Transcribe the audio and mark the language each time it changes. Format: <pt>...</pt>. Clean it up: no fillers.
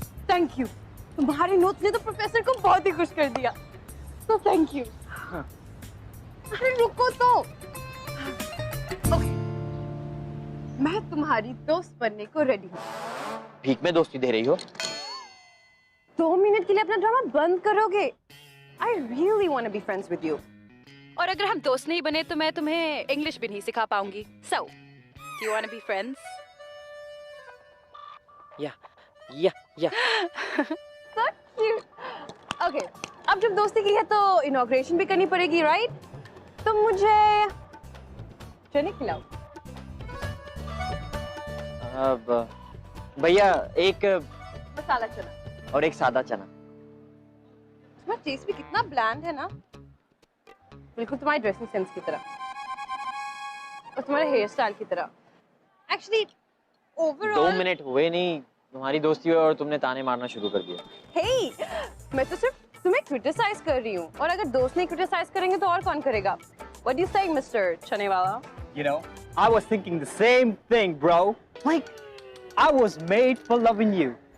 <hi>Thank you, तुम्हारे notes ने तो प्रोफेसर को बहुत ही खुश कर दिया, तो थैंक यू। अरे रुको तो। ओके, मैं तुम्हारी दोस्त बनने को रेडी हूँ। भीख में दोस्ती दे रही हो? 2 मिनट के लिए अपना ड्रामा बंद करोगे?</hi> <en>I really want to be friends with you.</en> <hi>और अगर हम दोस्त नहीं बने तो मैं तुम्हें इंग्लिश भी नहीं सिखा पाऊंगी।</hi> <en>So, do you want to be friends? या। So cute.</en> <hi>Okay, अब जब दोस्ती की है तो इनॉग्रेशन भी करनी पड़ेगी, राइट? तो मुझे चने खिलाओ। अब भैया एक मसाला चना और एक सादा चना। तुम्हारा टेस्ट भी कितना ब्लैंड है ना, बिल्कुल तुम्हारी ड्रेसिंग सेंस की तरह और तुम्हारे हेयर स्टाइल की तरह। एक्चुअली 2 ओवरऑल मिनट हुए नहीं तुम्हारी दोस्ती हुई और तुमने ताने मारना शुरू कर दिया। हे, मैं तो सिर्फ तुम्हें क्रिटिसाइज कर रही हूँ, और अगर दोस्त नहीं क्रिटिसाइज करेंगे तो और कौन करेगा?</hi> <en>What do you say, mister चने वाला? You know, I was thinking the same thing, bro. Like, I was made for loving you.</en>